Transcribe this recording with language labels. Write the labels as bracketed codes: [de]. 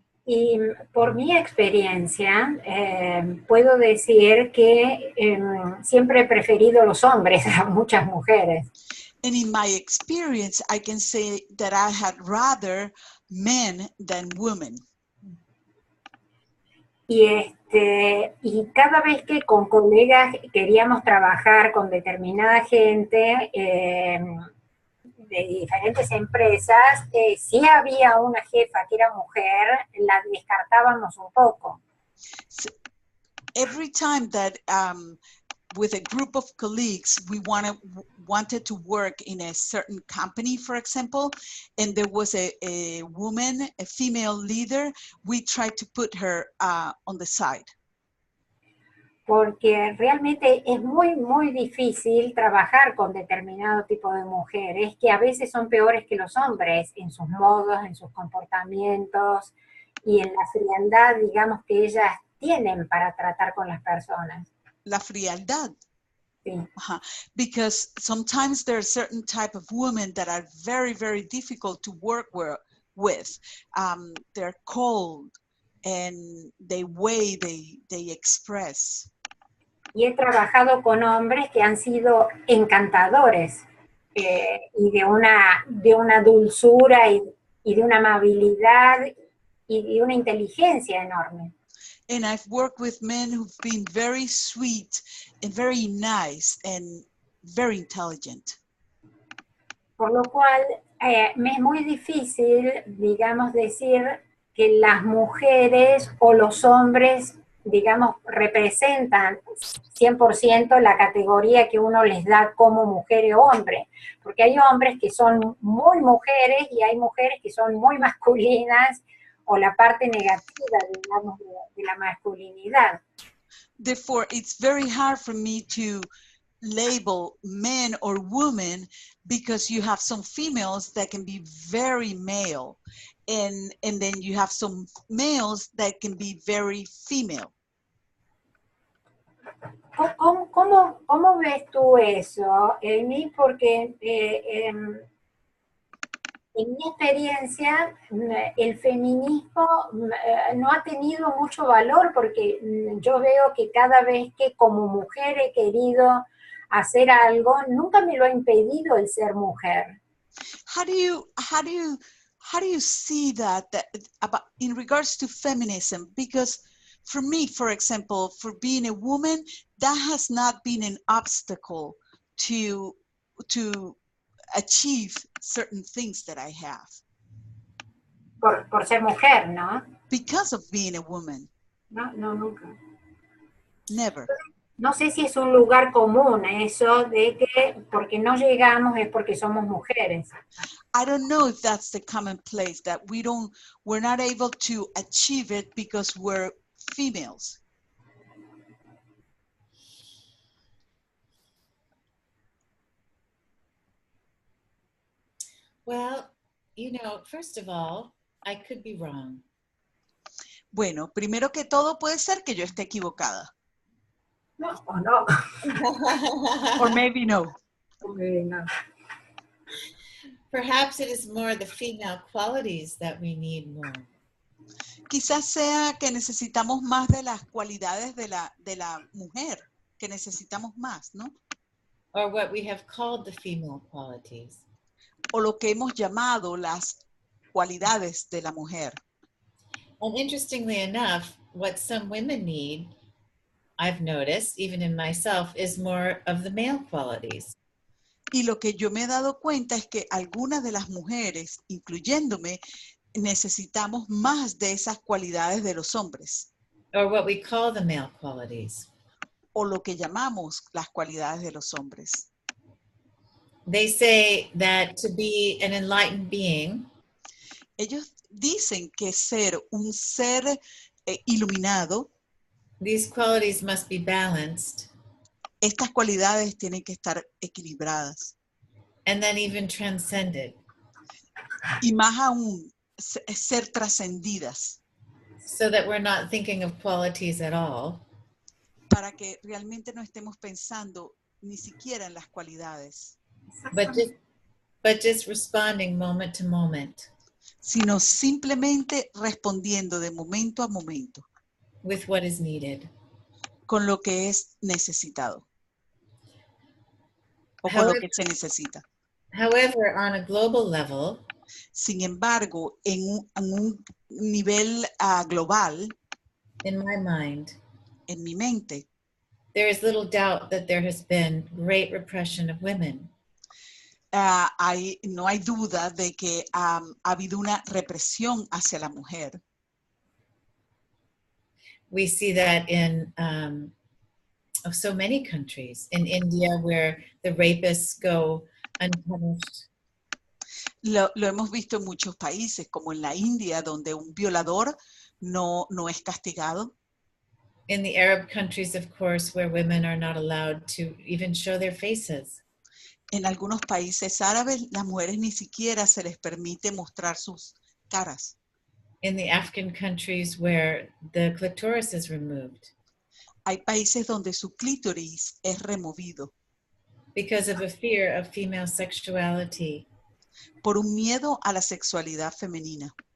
[es] Y por mi experiencia, puedo decir que siempre he preferido los hombres a muchas mujeres. [en] And in my experience, I can say that I had rather men than women. [es] Y cada vez que con colegas queríamos trabajar con determinada gente de diferentes empresas, si había una jefa que era mujer, la descartábamos un poco. [en] So every time that with a group of colleagues, we wanted to work in a certain company, for example, and there was a woman, a female leader, we tried to put her on the side. [es] Porque realmente es muy, muy difícil trabajar con determinado tipo de mujeres que a veces son peores que los hombres en sus modos, en sus comportamientos y en la frialdad, digamos, que ellas tienen para tratar con las personas. La frialdad. Sí. [en] Because sometimes there are certain type of women that are very, very difficult to work with. They're cold and the way they express. [es] Y he trabajado con hombres que han sido encantadores y de una dulzura y de una amabilidad y de una inteligencia enorme. [en] And I've worked with men who've been very sweet and very nice and very intelligent. [es] Por lo cual me es muy difícil, digamos, decir que las mujeres o los hombres, digamos, representan 100% la categoría que uno les da como mujer o hombre, porque hay hombres que son muy mujeres y hay mujeres que son muy masculinas, o la parte negativa, digamos, de la masculinidad. [en] Therefore, it's very hard for me to label men or women because you have some females that can be very male, and then you have some males that can be very female. [es] ¿Cómo ves tú eso, Amy? Porque en mi experiencia, el feminismo no ha tenido mucho valor porque yo veo que cada vez que como mujer he querido hacer algo, nunca me lo ha impedido el ser mujer. [en] How do you see that about in regards to feminism? Because for me, for example, for being a woman, that has not been an obstacle to achieve certain things that I have. [es] Por ser mujer, ¿no? [en] Because of being a woman. [es] No, nunca. [en] Never. [es] No sé si es un lugar común eso de que porque no llegamos es porque somos mujeres. [en] I don't know if that's the common place, that we're not able to achieve it because we're females. Well, first of all, I could be wrong. [es] Bueno, primero que todo puede ser que yo esté equivocada. No, o no. [en] Or maybe no. No. Perhaps it is more the female qualities that we need more. [es] Quizás sea que necesitamos más de las cualidades de la mujer, que necesitamos más, ¿no? [en] Or what we have called the female qualities. [es] O lo que hemos llamado las cualidades de la mujer. [en] And interestingly enough, what some women need, I've noticed, even in myself, is more of the male qualities. [es] Y lo que yo me he dado cuenta es que algunas de las mujeres, incluyéndome, necesitamos más de esas cualidades de los hombres, [en] Or what we call the male qualities. [es] o lo que llamamos las cualidades de los hombres. [en] They say that to be an enlightened being, [es] Ellos dicen que ser un ser iluminado, [en] these qualities must be balanced [es] estas cualidades tienen que estar equilibradas. [en] and then even transcended, [es] Y más aún, ser trascendidas, [en] so that we're not thinking of qualities at all, [es] para que realmente no estemos pensando ni siquiera en las cualidades, [en] but just responding moment to moment [es] sino simplemente respondiendo de momento a momento [en] with what is needed. [es] con lo que es necesitado o con lo que se necesita. [en] However, on a global level, [es] Sin embargo, en un nivel global, [en] in my mind, [es] en mi mente, [en] there is little doubt that there has been great repression of women. [es] no hay duda de que ha habido una represión hacia la mujer. [en] We see that in so many countries. In India, where the rapists go unpunished. [es] Lo hemos visto en muchos países, como en la India, donde un violador no es castigado. [en] In the Arab countries, of course, where women are not allowed to even show their faces. [es] En algunos países árabes, las mujeres ni siquiera se les permite mostrar sus caras. [en] In the African countries where the clitoris is removed [es] Hay países donde su clítoris es removido [en] because of a fear of female sexuality. [es] por un miedo a la sexualidad femenina.